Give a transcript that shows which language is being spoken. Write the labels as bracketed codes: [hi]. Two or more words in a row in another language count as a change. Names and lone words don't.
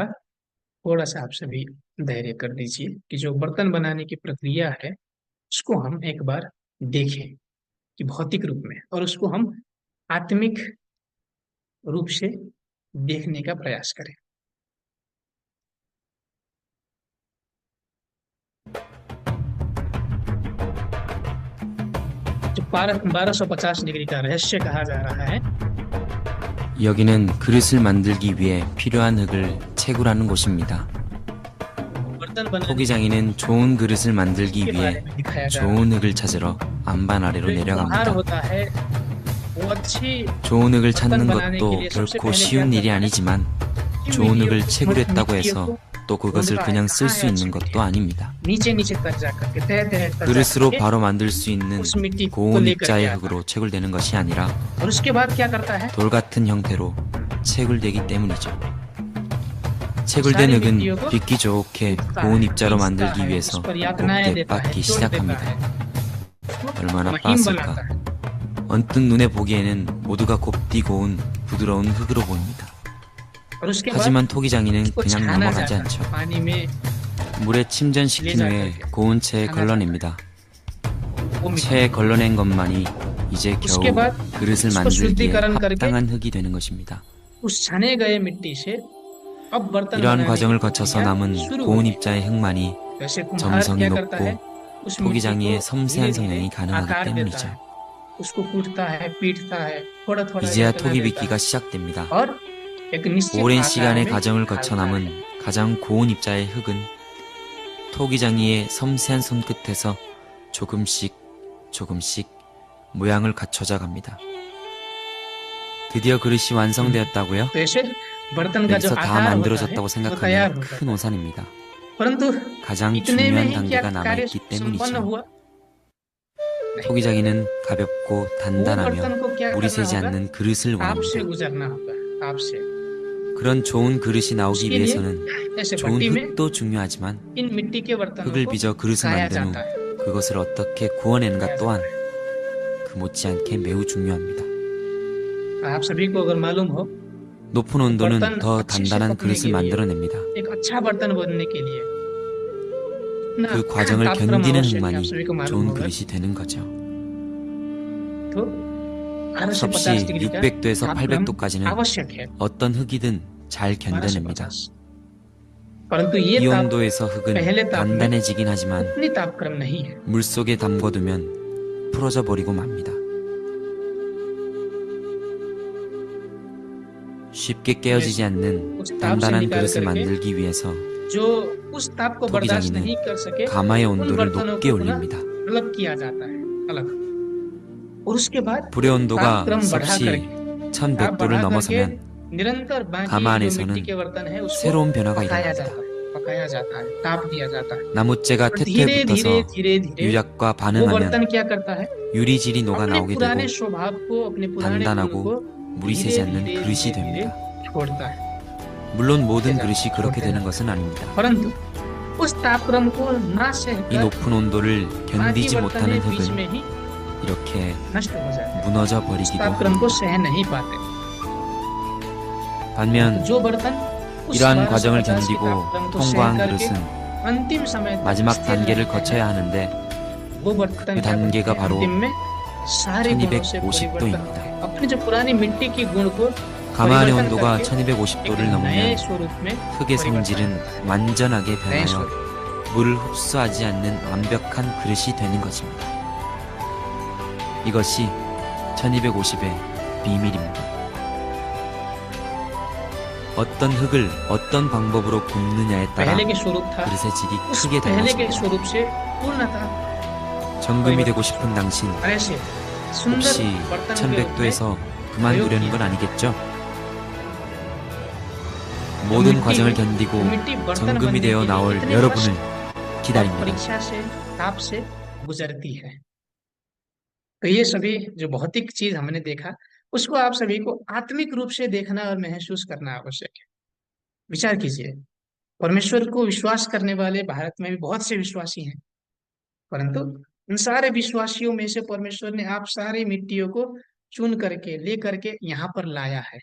[hi] थोड़ा सा आप सभी धैर्य कर दीजिए कि जो बर्तन बनाने की प्रक्रिया है उसको हम एक बार देखें कि भौतिक रूप में, और उसको हम आत्मिक रूप से देखने का प्रयास करें। जो 1250 डिग्री का रहस्य कहा जा रहा है, [ko] 여기는 그릇을 만들기 위해 필요한 흙을 채굴하는 곳입니다. [hi] बर्तन बनाने [ko] 토기장이는 좋은 그릇을 만들기 [hi] के [ko] 위해 [hi] बारे में दिखाया जा रहा [ko] 좋은 흙을 찾으러 안반 아래로 [hi] है। जो उपहार [ko] 내려갑니다. [hi] होता है वो अच्छी [ko] 좋은 흙을 찾는 [hi] बर्तन बनाने के [ko] 것도 [hi] लिए सबसे [ko] 결코 [hi] पहले [ko] 쉬운 [hi] क्या [ko] 일이 [hi] करना है? [ko] 아니지만 [hi] कि [ko] 좋은 [hi] मिट्टी [ko] 흙을 [hi] को- [ko] 채굴했다고 [hi] मिट्टी [ko] 해서 [hi] को [ko] 또 그것을 [hi] ढूंढना है, [ko] 그냥 [hi] कहाँ [ko] 쓸 수 [hi] है [ko] 있는 [hi] अच्छी [ko] 것도 아닙니다. [hi] नीचे नीचे तक जाकर के तह तह तक [ko] 그릇으로 [hi] जाकर के [ko] 바로 만들 수 있는 [hi] उस मिट्टी को [ko] 고운 [hi] लेकर के [ko] 입자의 [hi] आता है। [ko] 흙으로 채굴되는 것이 아니라 [hi] और उसके बाद क्या करता है? [ko] 돌 같은 형태로 채굴되기 때문이죠. [hi] सारी [ko] 채굴된 [hi] मिट्टियों को [ko] 흙은 빗기 좋게 [hi] कूटता [ko] 고운 [hi] है, [ko] 입자로 [hi] पीसता [ko] 만들기 [hi] है, [ko] 위해서 [hi] उस पर यातनाएं [ko] 곱게 [hi] देता है, [ko] 빻기 [hi] चोट देता [ko] 시작합니다. [hi] है, [ko] 얼마나 [hi] महीन [ko] 빻을까? [hi] बनाता है। [ko] 언뜻 눈에 보기에는 모두가 곱디 고운 부드러운 흙으로 보입니다. [hi] और उसके बाद [ko] 하지만 토기장이는 [hi] उसको [ko] 그냥 [hi] छाना [ko] 넘어가지 [hi] जाता है, [ko] 않죠. [hi] पानी में [ko] 물에 침전시킨 후에 고운 채에 걸러냅니다. [hi] वो मिट्टी, [ko] 채에 걸러낸 것만이 이제 겨우 [hi] उसके बाद [ko] 그릇을 [hi] उसको [ko] 만들기에 [hi] शुद्धिकरण करके [ko] 합당한 흙이 되는 것입니다. [hi] उस छाने गए मिट्टी से अब बर्तन [ko] 이러한 [hi] बनाने [ko] 과정을 [hi] की [ko] 거쳐서 [hi] प्रक्रिया [ko] 남은 [hi] शुरू [ko] 고운 [hi] होती है। [ko] 입자의 흙만이 [hi] वैसे कुम्हार [ko] 점성이 [hi] क्या करता है? [ko] 높고 [hi] उस [ko] 토기장이의 [hi] मिट्टी को [ko] 섬세한 [hi] धीरे-धीरे [ko] 성형이 가능하기 [hi] आकार देता [ko] 때문이죠. [hi] है, उसको कूटता है, पीटता है, थोड़ा थोड़ा [ko] 이제야 [hi] यातना [ko] 토기 [hi] देता [ko] 빚기가 [hi] है, [ko] 시작됩니다. [hi] और एक निश्चित [ko] 오랜 [hi] आकार [ko] 시간의 [hi] में [ko] 과정을 거쳐 [hi] ढालता है। [ko] 남은 가장 고운 입자의 흙은 토기장이의 섬세한 손끝에서 조금씩 모양을 갖춰져 갑니다. 드디어 그릇이 완성되었다고요? [hi] तो ऐसे बर्तन का जो [ko] 여기서 다 [hi] आकार होता है [ko] 만들어졌다고 [hi] वो तैयार [ko] 생각하면 [hi] होता है। [ko] 큰 오산입니다. [hi] परंतु [ko] 가장 [hi] इतने में [ko] 중요한 [hi] ही क्या [ko] 단계가 [hi] कार्य [ko] 남아있기 [hi] संपन्न [ko] 때문이죠. [hi] हुआ? [ko] 토기장이는 가볍고 [hi] वो [ko] 단단하며 [hi] बर्तन को क्या [ko] 물이 [hi] करना [ko] 새지 [hi] होगा? [ko] 않는 그릇을 [hi] आपसे [ko] 원합니다. [hi] गुजरना होगा, आपसे। [ko] 그런 좋은 그릇이 나오기 [hi] उसके लिए [ko] 위해서는 [hi] ऐसे [ko] 좋은 [hi] भट्टी में [ko] 흙도 중요하지만 [hi] इन मिट्टी के बर्तनों [ko] 흙을 [hi] को [ko] 빚어 그릇을 [hi] गाया [ko] 만든 후 [hi] जाता है। [ko] 그것을 어떻게 구워내는가 또한 그 못지않게 매우 중요합니다. [hi] आप सभी को अगर मालूम हो, [ko] 높은 온도는 [hi] बर्तन [ko] 더 [hi] अच्छे से [ko] 단단한 [hi] पकने [ko] 그릇을 [hi] के लिए, [ko] 만들어냅니다. [hi] एक अच्छा बर्तन बनने के लिए ना [ko] 그 과정을 [hi] तापक्रम [ko] 견디는 [hi] आवश्यक है, [ko] 흙만이 [hi] आप सभी को मालूम [ko] 좋은 [hi] होगा। [ko] 그릇이 되는 거죠. [hi] तो 1250 [ko] 섭씨 [hi] डिग्री का [ko] 600도에서 [hi] तापक्रम [ko] 800도까지는 [hi] आवश्यक है। [ko] 어떤 흙이든 잘 견뎌냅니다. [hi] 1250। परंतु ये [ko] 이 [hi] ताप [ko] 온도에서 흙은 [hi] पहले ताप में [ko] 단단해지긴 하지만 [hi] उतनी तापक्रम नहीं है। [ko] 물속에 담궈두면 풀어져 버리고 맙니다. 쉽게 깨어지지 않는 단단한 그릇을 만들기 위해서 [hi] जो उस ताप को बर्दाश्त [ko] 토기장이는 [hi] नहीं कर सके [ko] 가마의 [hi] उन [ko] 온도를 [hi] बर्तनों [ko] 높게 [hi] को पुनः [ko] 올립니다. [hi] अलग किया जाता है, अलग। और उसके बाद [ko] 불의 온도가 [hi] तापक्रम बढ़ा [ko] 섭씨 [hi] करके [ko] 1100도를 [hi] बढ़ा [ko] 넘어서면 [hi] करके निरंतर बाकी [ko] 가마 [hi] जो [ko] 안에서는 [hi] मिट्टी के बर्तन है उसको [ko] 새로운 변화가 [hi] पकाया [ko] 일어납니다. [hi] जाता है, पकाया जाता है, ताप दिया जाता है। [ko] 나무째가 [hi] और धीरे [ko] 태토에 [hi] धीरे [ko] 붙어서 [hi] धीरे धीरे [ko] 유약과 [hi] वो [ko] 반응하면 [hi] बर्तन क्या करता है? [ko] 유리질이 녹아 [hi] अपने [ko] 나오게 [hi] पुराने [ko] 되고 [hi] स्वभाव को, अपने पुराने गुण [ko] 단단하고 [hi] को [ko] 물이 새지 [hi] धीरे [ko] 않는 [hi] धीरे [ko] 그릇이 [hi] धीरे [ko] 됩니다. [hi] छोड़ता है। [ko] 물론 모든 그래서 그릇이 그렇게 그렇게 되는 것은 아닙니다. [hi] परंतु उस तापक्रम को ना [ko] 이 [hi] सहकर [ko] 높은 온도를 [hi] बाकी [ko] 견디지 못하는 [hi] बर्तन बीच [ko] 흙은 [hi] में ही [ko] 이렇게 [hi] नष्ट हो जाते हैं, [ko] 무너져 [hi] उस [ko] 버리기도 [hi] तापक्रम [ko] 합니다. [hi] को सह नहीं पाते। [ko] 반면 [hi] जो बर्तन उस [ko] 이러한 과정을 [hi] 1250 के [ko] 견디고 [hi] तापक्रम को [ko] 통과한 [hi] सह करके [ko] 그릇은 [hi] अंतिम समय तक [ko] 마지막 [hi] स्थिर [ko] 단계를 [hi] रहते [ko] 거쳐야 [hi] हैं, [ko] 하는데 [hi] वो बर्तन [ko] 그 [hi] क्या करते [ko] 단계가 [hi] हैं? [ko] 바로 [hi] अंतिम में सारे गुणों से परिवर्तन [ko] 1250도입니다. [hi] होते हैं। अपनी जो पुरानी मिट्टी की गुण को [ko] 가마안의 [hi] परिवर्तन [ko] 온도가 [hi] करके एक [ko] 1250도를 [hi] नए [ko] 넘으면 [hi] स्वरूप में [ko] 흙의 [hi] परिवर्तन [ko] 성질은 [hi] होते हैं। [ko] 완전하게 [hi] नए [ko] 변하여 [hi] स्वरूप [ko] 물을 흡수하지 않는 완벽한 그릇이 되는 것입니다. 이것이 1250의 비밀입니다. 어떤 흙을 어떤 방법으로 굽느냐에 따라 [hi] पहले के स्वरूप था, [ko] 그릇의 질이 [hi] उस [ko] 크게 [hi] पहले के [ko] 달라집니다. [hi] स्वरूप से पूर्णतः [ko] 정금이 되고 싶은 당신, [hi] और ऐसे सुंदर [ko] 혹시 [hi] बर्तन के रूप में [ko] 1100도에서 그만두려는 건 아니겠죠? 모든 [hi] मिट्टी [ko] 과정을 [hi] में- [ko] 견디고 [hi] मिट्टी बर्तन [ko] 정금이 [hi] बनने [ko] 되어 [hi] के लिए [ko] 나올 [hi] इतने [ko] 여러분을 [hi] कष्ट और [ko] 기다립니다. [hi] परीक्षा से ताप से गुजरती है। तो ये सभी जो भौतिक चीज हमने देखा, उसको आप सभी को आत्मिक रूप से देखना और महसूस करना आवश्यक है। विचार कीजिए, परमेश्वर को विश्वास करने वाले भारत में भी बहुत से विश्वासी हैं, परंतु उन सारे विश्वासियों में से परमेश्वर ने आप सारी मिट्टियों को चुन करके ले करके यहाँ पर लाया है।